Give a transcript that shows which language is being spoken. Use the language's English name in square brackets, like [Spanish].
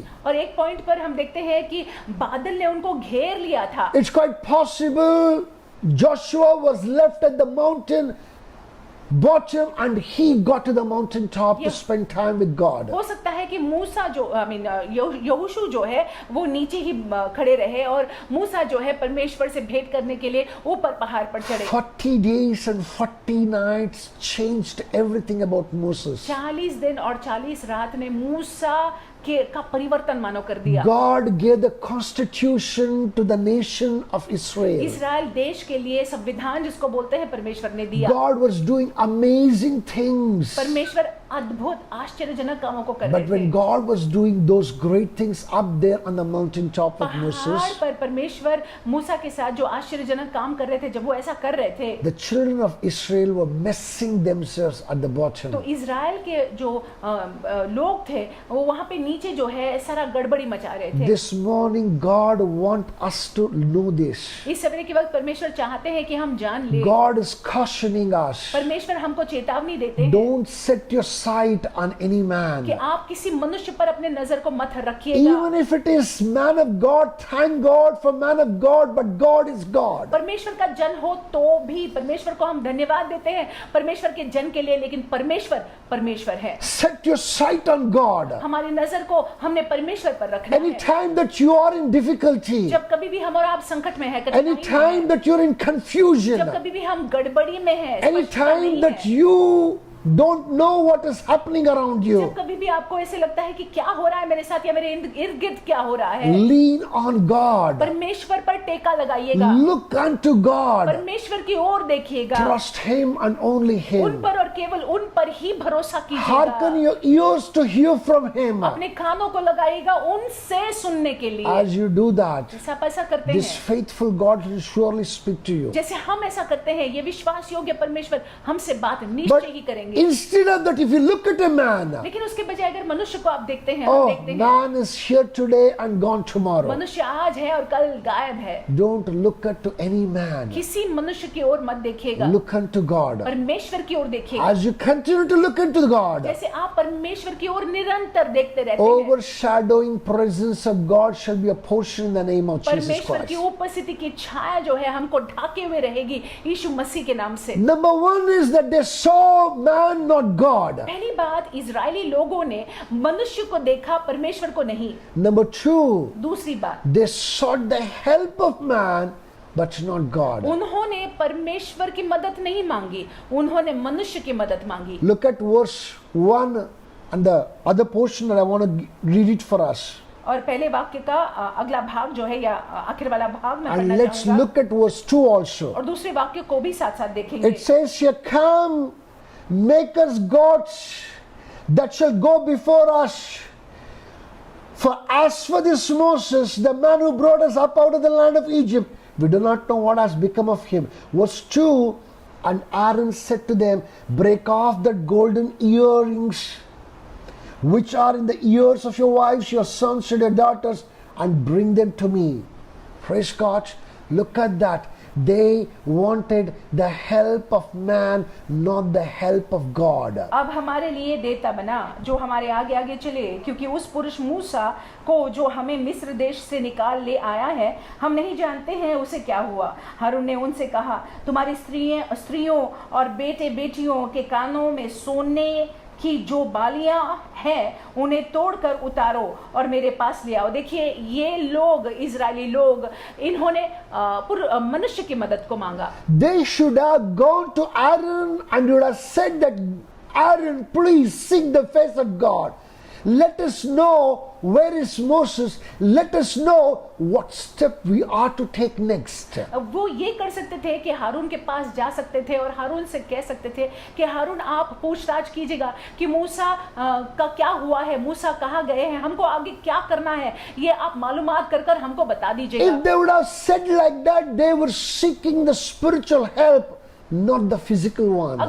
[Hindi] और एक पॉइंट पर हम देखते हैं कि बादल ने उनको घेर लिया था। [English] It's quite possible Joshua was left at the mountain bottom and he got to the mountain top to spend time with God. [Hindi] हो सकता है कि मूसा जो यहोशू जो है वो नीचे ही खड़े रहे और मूसा जो है परमेश्वर से भेंट करने के लिए ऊपर पहाड़ पर चढ़े। [English] 40 days and 40 nights changed everything about Moses. [Hindi] 40 दिन और 40 रात ने मूसा का परिवर्तन मानो कर दिया। [English] God gave the constitution to the nation of Israel. [Hindi] इस्राएल देश के लिए संविधान जिसको बोलते हैं परमेश्वर ने दिया। [English] God was doing amazing things. [Hindi] परमेश्वर अद्भुत आश्चर्यजनक कामों को कर रहे थे। [English] But when God was doing those great things up there on the mountain top of Moses, [Hindi] पहाड़ पर परमेश्वर मूसा के साथ जो आश्चर्यजनक काम कर रहे थे, जब वो ऐसा कर रहे थे, [English] the children of Israel were messing themselves at the bottom. [Hindi] तो इजराइल के जो लोग थे वो वहां पे नीचे जो है सारा गड़बड़ी मचा रहे थे। [English] This morning God want us to know this. [Hindi] इस सवेरे के वक्त परमेश्वर चाहते हैं कि हम जान ले। [English] God is cautioning us. [Hindi] परमेश्वर हमको चेतावनी देते हैं। [English] Don't set your sight on any man. [Hindi] कि आप किसी मनुष्य पर अपने नजर को मत रखिएगा। [English] Even if it is man of God, thank God for man of God, but God is God. [Hindi] परमेश्वर का जन हो तो भी परमेश्वर को हम धन्यवाद देते हैं परमेश्वर के जन के लिए, लेकिन परमेश्वर परमेश्वर है। [English] Set your sight on God. [Hindi] हमारी नजर को हमने परमेश्वर पर रखना है। [English] Anytime that you are in difficulty, [Hindi] जब कभी भी हम और आप संकट में है, [English] anytime that you're in confusion, [Hindi] जब कभी भी हम गड़बड़ी में है, [English] anytime that you don't know what is happening around you, [Hindi] जब कभी भी आपको ऐसे लगता है कि क्या हो रहा है मेरे साथ या मेरे इर्द गिर्द क्या हो रहा है, [English] lean on God. [Hindi] परमेश्वर पर टेका लगाइएगा। [English] Look unto God. [Hindi] परमेश्वर की ओर देखिएगा। [English] Trust Him and only [Hindi] उन [English] Him. [Hindi] पर और केवल उन पर ही भरोसा कीजिएगा। [English] Hearken your ears to hear from Him. [Hindi] अपने कानों को लगाइएगा उनसे सुनने के लिए। [English] As you do that, [Hindi] जैसे आप ऐसा करते [English] this [Hindi] हैं, [English] faithful God will surely speak to you. [Hindi] जैसे हम ऐसा करते हैं, ये विश्वास योग्य परमेश्वर हमसे बात [English] But [Hindi] निश्चय ही करेंगे। [English] instead of that, if you look at a man, [Hindi] लेकिन उसके बजाय अगर मनुष्य को आप देखते हैं, oh, देखते हैं, [English] man is here today and gone tomorrow. [Hindi] मनुष्य आज है और कल गायब है। [English] Don't look at to any man. [Hindi] किसी मनुष्य की ओर मत देखिएगा, [English] Look unto God. [Hindi] परमेश्वर की ओर देखिएगा। [English] As you continue to look into God, [Hindi] जैसे आप परमेश्वर की ओर निरंतर देखते रहते हैं, [English] overshadowing presence of God shall be a portion in the name of Jesus [Hindi] परमेश्वर की [English] Christ. [Hindi] उपस्थिति की छाया जो है हमको ढाके हुए रहेगी यीशु मसीह के नाम से। [English] Number one is that they saw man, not God. [Hindi] पहली बात, इजरायली लोगों ने मनुष्य को देखा, परमेश्वर को नहीं। [English] Number two, [Hindi] दूसरी बात, [English] they sought the help of man, but not God. [Hindi] उन्होंने परमेश्वर की मदद नहीं मांगी, उन्होंने मनुष्य की मदद मांगी। [English] Look at verse 1 and the other portion that I want to read it for us. [Hindi] और पहले वाक्य का अगला भाग जो है या आखिर वाला भाग मैं [English] And [Hindi] पढ़ना [English] let's [Hindi] चाहूंगा। [English] look at verse 2 also. [Hindi] और दूसरे वाक्य को भी साथ साथ देखेंगे। [English] It says here, come, make us gods that shall go before us. For as for this Moses, the man who brought us up out of the land of Egypt, we do not know what has become of him. Verse 2, And Aaron said to them, break off the golden earrings which are in the ears of your wives, your sons and your daughters, and bring them to me. Praise God. Look at that. They wanted the help of man, not the help of God. [Hindi] अब हमारे लिए देवता बना जो हमारे आगे आगे चले, क्योंकि उस पुरुष मूसा को जो हमें मिस्र देश से निकाल ले आया है, हम नहीं जानते हैं उसे क्या हुआ। हारून ने उनसे कहा, तुम्हारी स्त्रियों और बेटे बेटियों के कानों में सोने कि जो बालियां हैं उन्हें तोड़कर उतारो और मेरे पास ले आओ। देखिए, ये लोग, इजरायली लोग, इन्होंने मनुष्य की मदद को मांगा। [English] They should have gone to Aaron and would have said that, Aaron, please seek the face of God. Let us know where is Moses. Let us know what step we are to take next. [Hindi] वो ये कर सकते थे कि हारून के पास जा सकते थे और हारून से कह सकते थे कि हारून, आप पूछताछ कीजिएगा कि मूसा का क्या हुआ है, मूसा कहाँ गए हैं, हमको आगे क्या करना है, ये आप मालूमात कर कर हमको बता दीजिएगा। [English] If they would have said like that, they were seeking the spiritual help, not the physical one.